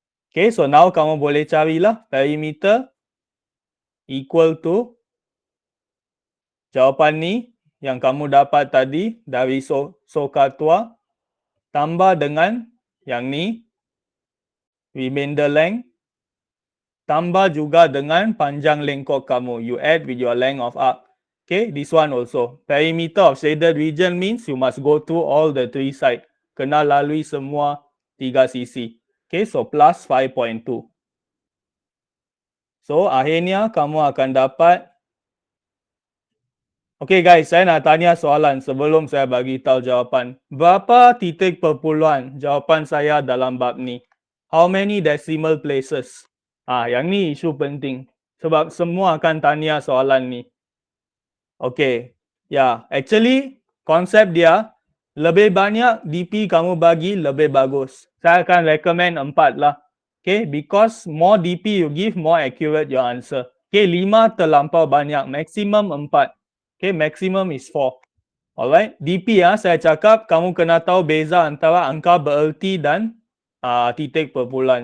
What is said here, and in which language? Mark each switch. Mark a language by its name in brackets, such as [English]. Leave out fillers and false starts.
[Malay] Okay, so now kamu boleh carilah perimeter equal to jawapan ni yang kamu dapat tadi dari soka tua tambah dengan yang ni [English] remainder length [Malay] tambah juga dengan panjang lengkok kamu. [English] You add with your length of arc. Okay, this one also. Perimeter of shaded region means you must go through all the three sides. [Malay] Kena lalui semua 3 sisi. [English] Okay, so plus 5.2. [Malay] So, akhirnya kamu akan dapat. Okay guys, saya nak tanya soalan sebelum saya bagi tahu jawapan. Berapa titik perpuluhan jawapan saya dalam bab ni? [English] How many decimal places? [Malay] Yang ni isu penting. Sebab semua akan tanya soalan ni. Okay. Actually, konsep dia, lebih banyak DP kamu bagi, lebih bagus. Saya akan recommend 4 lah. [English] Okay, because more DP you give, more accurate your answer. Okay, [Malay] 5 terlampau banyak. [English] Maximum 4. Okay, maximum is 4. [Malay] Alright, DP saya cakap, kamu kena tahu beza antara angka bererti dan titik perpuluhan.